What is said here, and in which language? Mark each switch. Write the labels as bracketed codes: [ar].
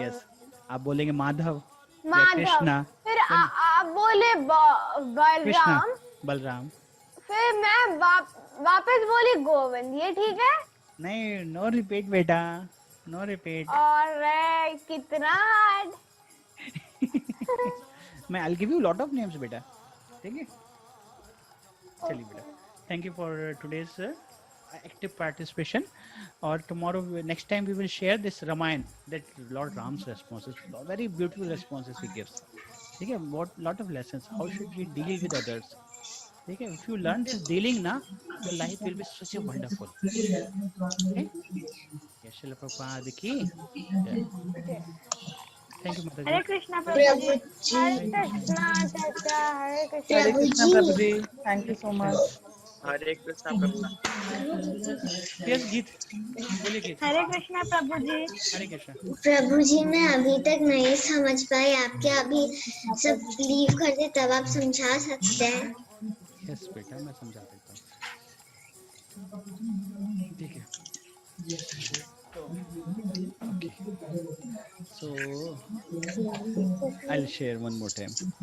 [hi] Yes, आप बोलेंगे माधव, कृष्णा, फिर आप बोले बलराम, बलराम, फिर मैं वापस बोली गोविंद, ये ठीक है? [en] नहीं, no repeat बेटा, no repeat. [hi] और कितना हार्ड। [en] मैं I'll give you lot of names बेटा, ठीक है? चलिए बेटा, thank you for today's active participation. Or tomorrow, next time we will share this Ramayana, that Lord Ram's responses, very beautiful responses he gives. [hi] ठीक है? [en] What lot of lessons, how should we deal with others? ठीक है? If you learn this dealing ना, your life will be such a wonderful. Okay? Yes, Srila Prabhupada की। Thank you Mataji. [hi] हरे कृष्णा प्रभु जी। हरे कृष्णा चाचा, हरे कृष्णा। हरे कृष्णा प्रभु जी, thank you so much. Hare Krishna Prabhu. Yes गीत, बोलिए गीत। हरे कृष्णा प्रभु जी। हरे कृष्णा प्रभु जी, मैं अभी तक नहीं समझ पाई, आप क्या अभी सब लीव करते तब आप समझा सकते हैं? यस बेटा, मैं समझा देता हूँ, ठीक है? [en] Okay. So I'll share one more time.